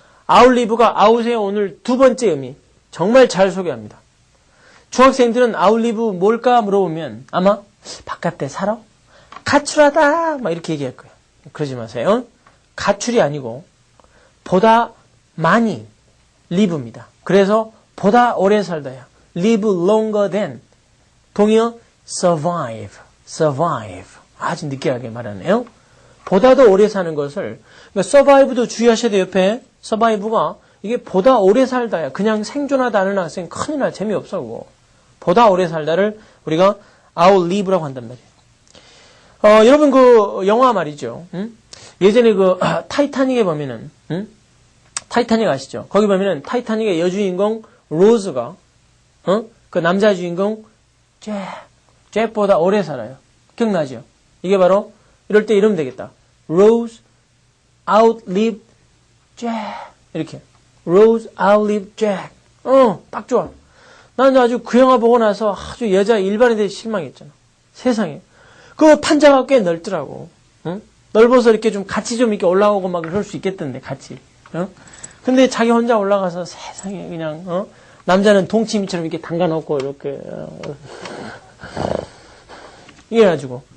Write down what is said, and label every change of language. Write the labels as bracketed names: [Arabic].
[Korean] outlive가 out의 오늘 두 번째 의미. 정말 잘 소개합니다. 중학생들은 outlive 뭘까 물어보면 아마 바깥에 살아? 가출하다 막 이렇게 얘기할 거예요. 그러지 마세요. 가출이 아니고 보다 많이 live입니다. 그래서 보다 오래 살다야. [English] live longer than [Korean] 동의어 survive. 아주 느끼하게 말하네요. 보다도 오래 사는 것을 그러니까 survive도 주의하셔야 돼요. 옆에 survive가 이게 보다 오래 살다야. 그냥 생존하다 하는 학생 큰일 날 재미없어. 그거. 보다 오래 살다를 우리가 outlive라고 한단 말이에요. 여러분 그 영화 말이죠. 예전에 그 타이타닉에 보면은 타이타닉 아시죠? 거기 보면은 타이타닉의 여주인공 로즈가 그 남자 주인공 잭보다 오래 살아요. 기억나죠? 이게 바로 이럴 때 이러면 되겠다. [English] Rose outlived Jack 이렇게 Rose outlived Jack. [Korean] 딱 좋아. 난 아주 그 영화 보고 나서 아주 여자 일반에 대해 실망했잖아. 세상에. 그 판자가 꽤 넓더라고. 넓어서 이렇게 좀 같이 좀 이렇게 올라오고 막 그럴 수 있겠던데, 같이. 근데 자기 혼자 올라가서 세상에 그냥, 남자는 동치미처럼 이렇게 담가놓고 이렇게, 이래가지고.